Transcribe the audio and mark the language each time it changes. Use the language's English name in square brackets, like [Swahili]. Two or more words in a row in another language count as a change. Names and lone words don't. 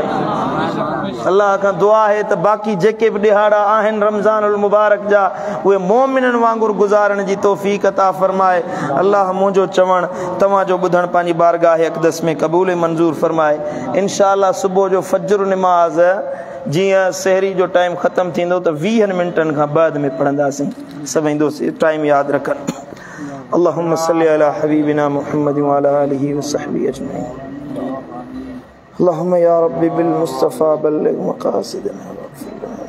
[Sindhi] अल्लाह खां दुआ आहे त बाक़ी जेके बि ॾिहाड़ा आहिनि रमज़ानुल मुबारक जा उहे मोमिननि वांगुरु गुज़ारण जी तौफ़ीक़ अता फरमाए। अल्लाह मुंहिंजो चवण तव्हांजो ॿुधण पंहिंजी बारगाह अक़दस में क़बूल मंज़ूर फरमाए। इंशाअल्लाह सुबुह जो फज्र निमाज़ जियां सहरी जो टाइम ख़त्म थींदो त 20 मिंटनि खां बाद में पढ़ंदासीं। सभई दोस्त टाइम यादि रखनि। [Arabic] اللهم صل على حبيبنا محمد وعلى آله وصحبه أجمعين. اللهم يا ربي بالمصطفى بلغ مقاصدنا واغفر